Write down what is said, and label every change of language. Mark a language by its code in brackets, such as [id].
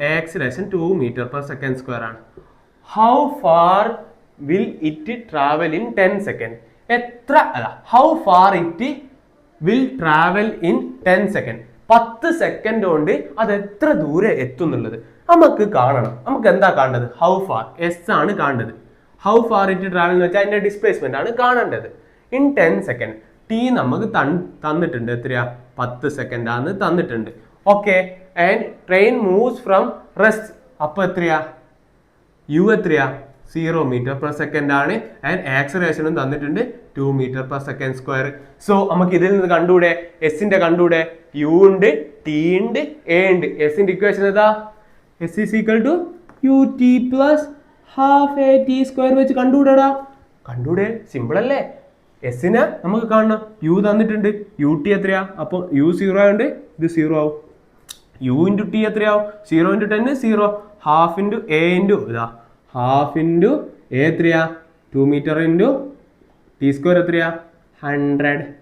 [en] acceleration 2 m/s² [ml] ആണ്. [en] How far will it travel in 10 seconds? [ml] എത്ര അല്ല, [en] how far it will travel in 10 seconds. [ml] 10 second കൊണ്ട് അത് എത്ര ദൂരെ എത്തുന്നുള്ളത് നമുക്ക് കാണണം. നമുക്ക് എന്താ കാണേണ്ടത്, how far, s ആണ് കാണേണ്ടത്. [en] how far it travel [ml] എന്ന് വെച്ചാൽ അതിന്റെ ഡിസ്പ്ലേസ്മെന്റ് ആണ് കാണേണ്ടത്. in 10 seconds. t നമുക്ക് തന്നിട്ടുണ്ട്, എത്രയാ, 10 സെക്കൻഡ് ആണ് തന്നിട്ടുണ്ട്. Okay, and train moves from rest. അപ്പൊ എത്രയാ, യു എത്രയാ, 0 m/s ആണ്. ആൻഡ് ആക്സലറേഷനും തന്നിട്ടുണ്ട് 2 m/s². സോ നമുക്ക് ഇതിൽ നിന്ന് കണ്ടൂടെ, എസിന്റെ കണ്ടൂടെ, യു ഉണ്ട്, ടി ഉണ്ട്, എ ഉണ്ട്. എസിന്റെ ഇക്വേഷൻ ഏതാ, [en] s is equal to ut plus half at² [ml] വെച്ച് കണ്ടുകൂടാ. കണ്ടൂടെ, സിമ്പിൾ അല്ലേ. എസിന് നമുക്ക് കാണണം, യു തന്നിട്ടുണ്ട്, യു ടി എത്രയാ, അപ്പൊ യു 0 ആയതുകൊണ്ട് ഇത് 0 ആവും. യു ഇൻറ്റു ടി എത്രയാവും, 0 × 10 0. ഹാഫ് ഇൻറ്റു എ ഇൻറ്റു ഇതാ, ഹാഫ് ഇൻറ്റു എ എത്രയാ, 2 മീറ്റർ ഇൻറ്റു t² എത്രയാ, 100.